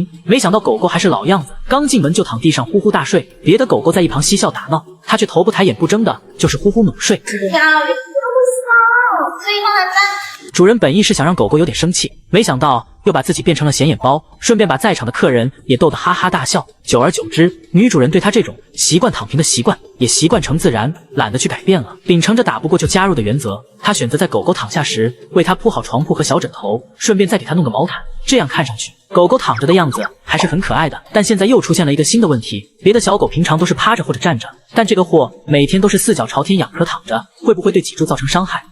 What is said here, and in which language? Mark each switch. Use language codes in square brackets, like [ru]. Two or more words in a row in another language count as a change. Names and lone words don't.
[zh] 沒想到狗狗還是老樣子，剛進門就躺地上呼呼大睡，別的狗狗在一旁嬉笑打鬧，它卻頭不抬眼不睜的，就是呼呼猛睡。主人本意是想讓狗狗有點生氣，沒想到又把自己變成了顯眼包，順便把在場的客人也逗得哈哈大笑。久而久之，女主人對她這種習慣躺平的習慣也習慣成自然，懶得去改變了。秉承着打不過就加入的原則，她選擇在狗狗躺下時為它鋪好床鋪和小枕頭，順便再給它弄個毛毯，這樣看上去狗狗躺着的樣子還是很可愛的。但現在又出現了一個新的問題，別的小狗平常都是趴着或者站着，但這個貨每天都是4腳朝天仰着躺着，會不會對脊柱造成傷害？